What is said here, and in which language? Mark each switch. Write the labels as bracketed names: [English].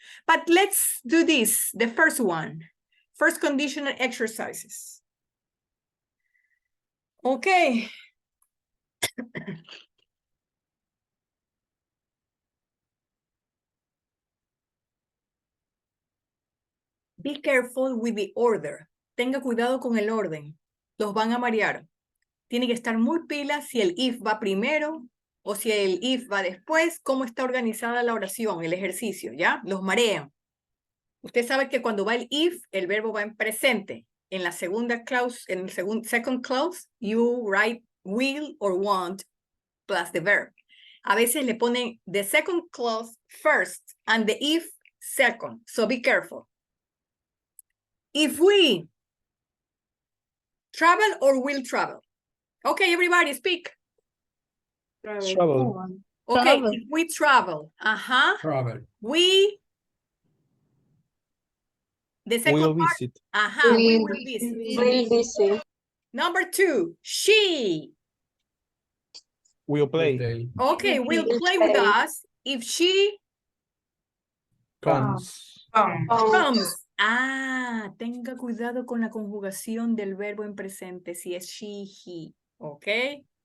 [English] But let's do this, the first one, first conditional exercises. Okay. Be careful with the order. [Spanish] Tenga cuidado con el orden. Los van a marear. Tiene que estar muy pila si el if va primero o si el if va después, cómo está organizada la oración, el ejercicio, ¿ya? Los marean. Usted sabe que cuando va el if, el verbo va en presente. En la segunda clause, en el second clause, [English] you write will or want plus the verb. [Spanish] A veces le ponen [English] the second clause first and the if second. So be careful. If we travel or will travel. Okay, everybody speak. Travel. Okay, Travel. if we travel. Travel. We. The second Will part. visit. We will visit. Will visit. Number 2, she. Will play. Play. Okay, will play with us if she Comes. comes. [Spanish] Tenga cuidado con la conjugación del verbo en presente, si es she, he, okay?